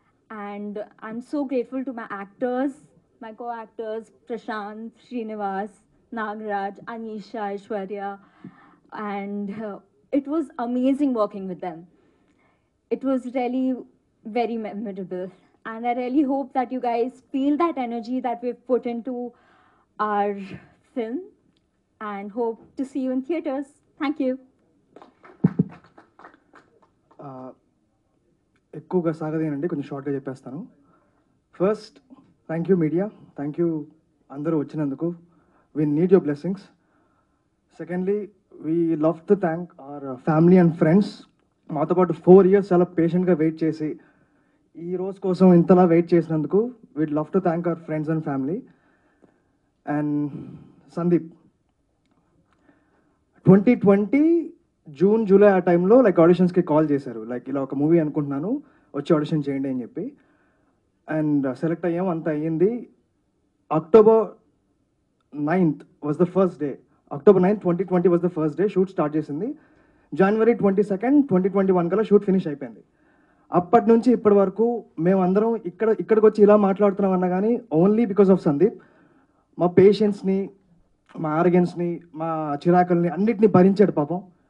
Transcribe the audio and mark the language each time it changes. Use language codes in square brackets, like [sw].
[en] And I'm so grateful to my actors, my co-actors, Prashant, Srinivas, Nagaraj, Anisha, Aishwarya, and it was amazing working with them. It was really very memorable, and I really hope that you guys feel that energy that we've put into our film, and hope to see you in theaters. Thank you. [te] ఎక్కువగా సాగదేనండి, కొంచెం షార్ట్గా చెప్పేస్తాను. First [en] thank you media, thank you [te] అందరూ వచ్చినందుకు. [en] We need your blessings. Secondly, we love to thank our family and friends. [te] మాతో పాటు 4 years చాలా పేషెంట్గా wait చేసి ఈ రోజు కోసం ఇంతలా వెయిట్ చేసినందుకు [en] We love to thank our friends and family. [te] And Sandeep, 2020 June, July ఆ టైంలో ఆడిషన్స్కి కాల్ చేశారు. ఇలా ఒక మూవీ అనుకుంటున్నాను, వచ్చి ఆడిషన్ చేయండి అని చెప్పి. అండ్ సెలెక్ట్ అయ్యాం, అంతా అయ్యింది. [en] October 9th was the first day. October 9th, 2020 was the first day. [te] Shoot start చేసింది. January 22nd, 2021 కల్లా షూట్ ఫినిష్ అయిపోయింది. అప్పటి నుంచి ఇప్పటి వరకు మేమందరం ఇక్కడికి వచ్చి ఇలా మాట్లాడుతున్నాం అన్నా కానీ [en] only because of [te] సందీప్. మా పేషెన్స్ని, మా ఆర్గెన్స్ని, మా చిరాకుల్ని అన్నిటినీ భరించాడు పాపం.